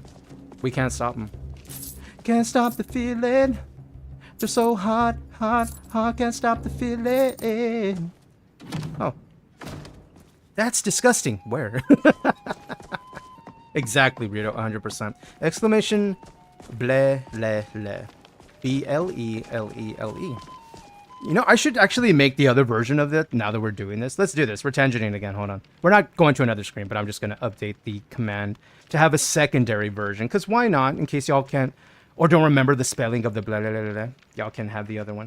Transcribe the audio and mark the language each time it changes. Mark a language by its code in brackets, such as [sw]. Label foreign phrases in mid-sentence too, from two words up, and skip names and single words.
[en] We can't stop them. Can't stop the feeling. They're so hot, hot, hot. Can't stop the feeling. Oh. That's disgusting. Where? Exactly, Rito. 100%. Exclamation. Ble, le, le. B-L-E-L-E-L-E. You know, I should actually make the other version of it now that we're doing this. Let's do this. We're tangenting again. Hold on. We're not going to another screen, but I'm just going to update the command to have a secondary version. Because why not? In case y'all can't or don't remember the spelling of the blah, blah, blah, blah. Y'all can have the other one.